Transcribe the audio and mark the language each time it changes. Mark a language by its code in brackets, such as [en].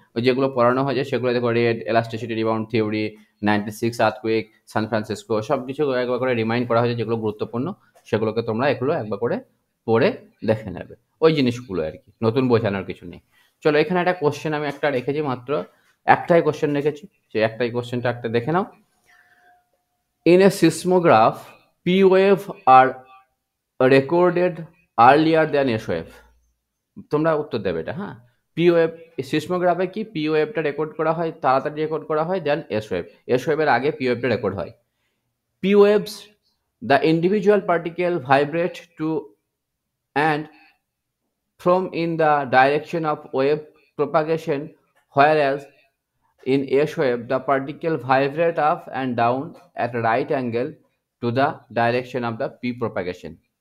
[bn] ওই যেগুলো পড়ানো হয়েছে সেগুলো দেখো, red, elasticity, rebound theory, 96 earthquake, San Francisco, সব কিছু একবার করে রিমাইন্ড করা হয়েছে, যেগুলো গুরুত্বপূর্ণ সেগুলোকে তোমরা এগুলো একবার করে পড়ে দেখে নেবে, ওই জিনিসগুলো আর কি, নতুন বোঝানোর কিছু নেই। চলো, এখানে একটা কোশ্চেন আমি একটা রেখেছি, মাত্র একটাই কোশ্চেন রেখেছি, সেই একটাই কোশ্চেনটা একটা দেখে নাও। [en] In a seismograph, P wave are recorded earlier than S wave. [bn] তোমরা উত্তর দেবে এটা, হ্যাঁ। পি ওয়েভ, সিসমোগ্রাফে কি পি ওয়েভটা রেকর্ড করা হয়, তাড়াতাড়ি রেকর্ড করা হয় দেন এস ওয়েভ। এস ওয়েভের আগে পি ওয়েভটা রেকর্ড হয়। [en] P waves, the individual particle vibrate to and from in the direction of wave propagation, whereas in S wave the particle vibrate up and down at a right angle to the direction of the p propagation.